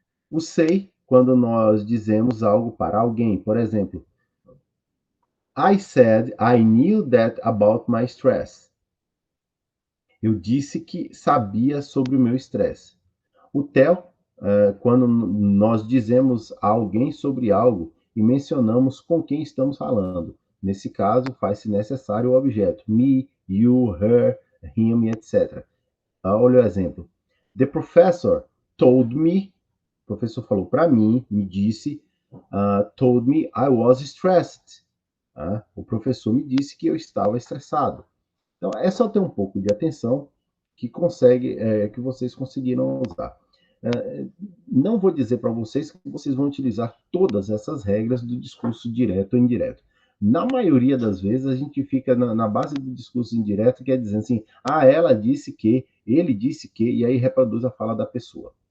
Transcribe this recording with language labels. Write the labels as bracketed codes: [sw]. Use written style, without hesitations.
[pt] O say, quando nós dizemos algo para alguém, por exemplo, [en] I said I knew that about my stress. [pt] Eu disse que sabia sobre o meu estresse. O tell, quando nós dizemos a alguém sobre algo e mencionamos com quem estamos falando. Nesse caso, faz-se necessário o objeto. Me, you, her, him, etc. Olha o exemplo. [en] The professor told me, [pt] o professor falou para mim, me disse, [en] told me I was stressed. [pt] O professor me disse que eu estava estressado. Então, é só ter um pouco de atenção que vocês conseguiram usar. Não vou dizer para vocês que vocês vão utilizar todas essas regras do discurso direto ou indireto. Na maioria das vezes, a gente fica na base do discurso indireto, que é dizendo assim, ela disse que, ele disse que, e aí reproduz a fala da pessoa.